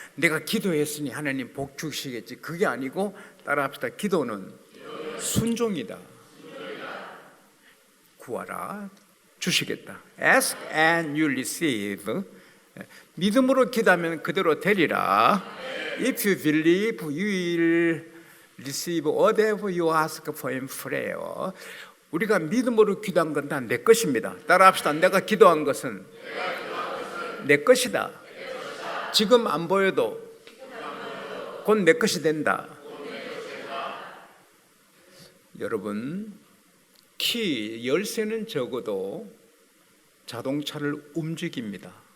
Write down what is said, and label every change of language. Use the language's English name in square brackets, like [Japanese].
[Korean] 내가 기도했으니 하나님 복 주시겠지, 그게 아니고, 따라합시다. 기도는 순종이다. 구하라, 주시겠다. [English] Ask and you receive. [Korean] 믿음으로 기도하면 그대로 되리라. [English] If you believe, you will receive whatever you ask for in prayer. [Korean] 우리가 믿음으로 기도한 건 다 내 것입니다. 따라합시다. 내가 기도한 것은 내 것이다. 지금 안 보여도 곧 내 것이 된다. 여러분, 열쇠는 적어도 자동차를 움직입니다.